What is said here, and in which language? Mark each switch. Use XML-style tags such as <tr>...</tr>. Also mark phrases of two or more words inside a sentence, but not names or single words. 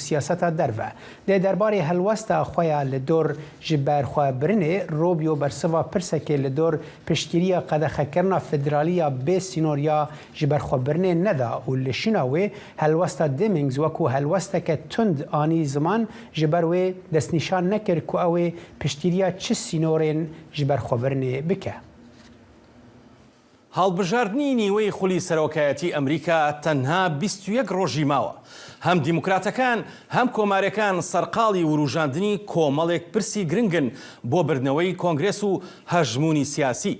<ku>سیاست دروه ده درباره هلوستا خویا لدور جبر خو برنه روبیو برسوا پرسکه لدور پشتگیری قدخه کرنا فدرالیا به سینوریا جبر خو برنه ندا و لشناوی هلوستا دیمینگز وکو هلوستا که تند آنی زمان جبروی دست نشان نکر کو اوی پشتگیری چه سینورین جبر خو برنه بکه.</ku> <ckb>هەڵبژاردننی نیوەی خولی سەرۆکایەتی ئەمریکا تەنها 21 ڕۆژی ماوە. هەم دیموکراتەکان هەم کۆمارەکان سەرقاڵی وروژاندنی کۆمەڵێک پرسی گرنگن بۆ بردنەوەی کۆنگرێس و هەژمونی سیاسی.</ckb>